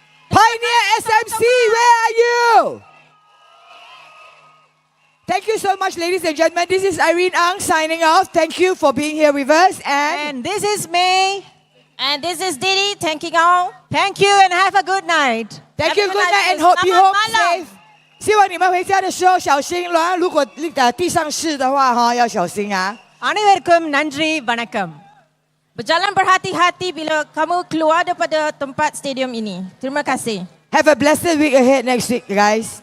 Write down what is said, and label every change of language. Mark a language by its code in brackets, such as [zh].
[en] Pioneer SMC, where are you? Thank you so much, ladies and gentlemen. This is Irene Ang signing off. Thank you for being here with us. And this is May. And this is Didi, thanking all. Thank you and have a good night. Thank you, good night, and hope you home safe. [zh] 希望你们回家的时候小心了，如果地上湿的话哈，要小心啊。 [ta] Anevarkum nandri vanakkam. [ms] Berjalan berhati-hati bila kamu keluar daripada tempat stadium ini. Terima kasih. [en] Have a blessed week ahead next week, guys.